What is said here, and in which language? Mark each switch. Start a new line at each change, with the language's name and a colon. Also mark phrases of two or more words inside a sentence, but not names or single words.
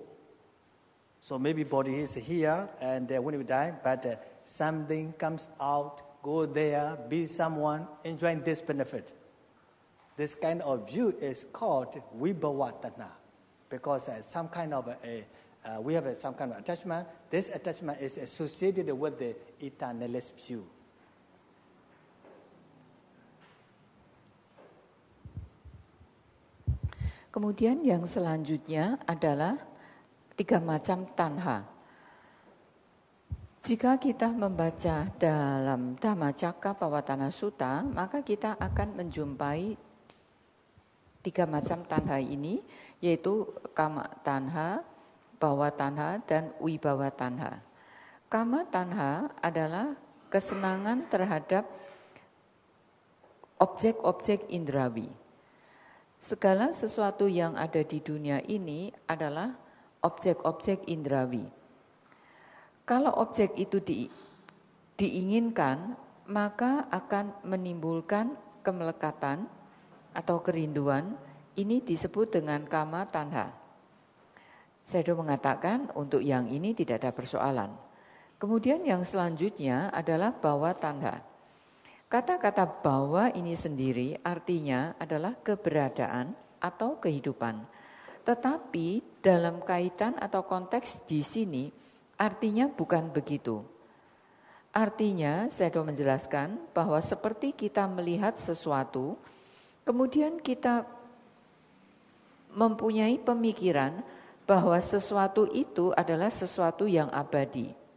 English: So maybe body is here, and when we die, but something comes out, go there, be someone, enjoying this benefit. This kind of view is called
Pali: Vibhava Tanha,
English: because some kind of we have some kind of attachment. This attachment is associated with the eternalist view.
Indonesian: Kemudian yang selanjutnya adalah 3 macam tanha. Jika kita membaca dalam Dhammacakkappavattana Sutta, maka kita akan menjumpai 3 macam tanha ini, yaitu
Pali: kama tanha, bhava tanha,
Indonesian: dan
Pali: vibhava tanha. Kama tanha
Indonesian: adalah kesenangan terhadap objek-objek indrawi. Segala sesuatu yang ada di dunia ini adalah objek-objek indrawi. Kalau objek itu diinginkan, maka akan menimbulkan kemelekatan atau kerinduan. Ini disebut dengan
Pali: kama tanha.
Indonesian: Sayadaw mengatakan untuk yang ini tidak ada persoalan. Kemudian yang selanjutnya adalah
Pali: bhava tanha.
Indonesian: Kata-kata bahwa ini sendiri artinya adalah keberadaan atau kehidupan. Tetapi dalam kaitan atau konteks di sini artinya bukan begitu. Artinya, Sayadaw menjelaskan bahwa seperti kita melihat sesuatu, kemudian kita mempunyai pemikiran bahwa sesuatu itu adalah sesuatu yang abadi.